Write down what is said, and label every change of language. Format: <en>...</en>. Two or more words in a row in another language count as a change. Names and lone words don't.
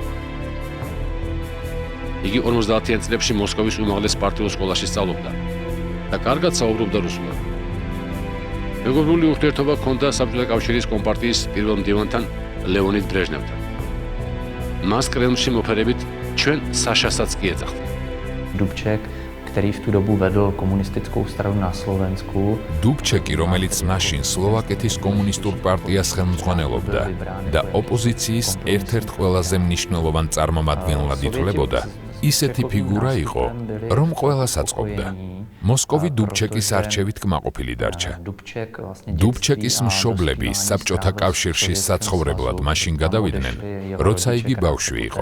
<ka>იგი 50-იან წლებში მოსკოვის უმაღლეს პარტიულ სკოლაში სწავლობდა და კარგად საუბრობდა რუსულად. მეგობრული ურთიერთობა ჰქონდა საბჭოთა კავშირის კომპარტიის პირველ მდივანთან ლეონიდ ბრეჟნევთან. მას კრემლში მოფერებით ჩვენ საშასაც კი ეძახდა.</ka> <cs>Dubček, který v tu dobu vedl komunistickou stranu na Slovensku.</cs> <ka>Dubčeki, რომელიც მაშინ სლოვაკეთის კომუნისტურ პარტიას ხელმძღვანელობდა და ოპოზიციის ერთ-ერთ ყველაზე მნიშვნელოვან წარმომადგენლად ითვლებოდა, ისეთი ფიგურა იყო, რომ ყველას აწყობდა. მოსკოვი დუბჩეკის არჩევით კმაყოფილი დარჩა. დუბჩეკის მშობლები საბჭოთა კავშირში საცხოვრებლად მაშინ გადავიდნენ, როცა იგი ბავშვი იყო.</ka>